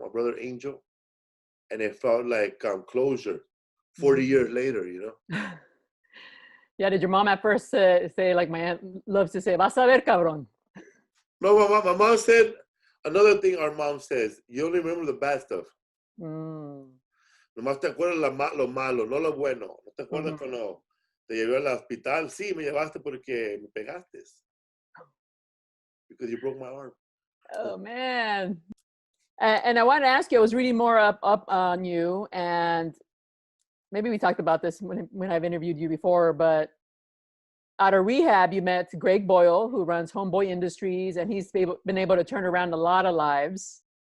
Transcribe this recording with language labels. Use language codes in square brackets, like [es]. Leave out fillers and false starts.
[en] My brother Angel, and it felt like closure. 40 years later, you know. Yeah, did your mom at first say, like my aunt loves to say, [es] vas a ver, cabrón? [en] No, my mom said another thing. Our mom says, you only remember the bad stuff. Mm. [es] Nomás te acuerdas lo malo, no lo bueno. No te acuerdas Mm-hmm. cuando te llevé al hospital. Sí, me llevaste porque me pegaste. [en] Because you broke my arm. Oh, man. And I wanted to ask you, I was reading more up on you, and maybe we talked about this when I've interviewed you before, but out of rehab, you met Greg Boyle, who runs Homeboy Industries, and he's been able to turn around a lot of lives.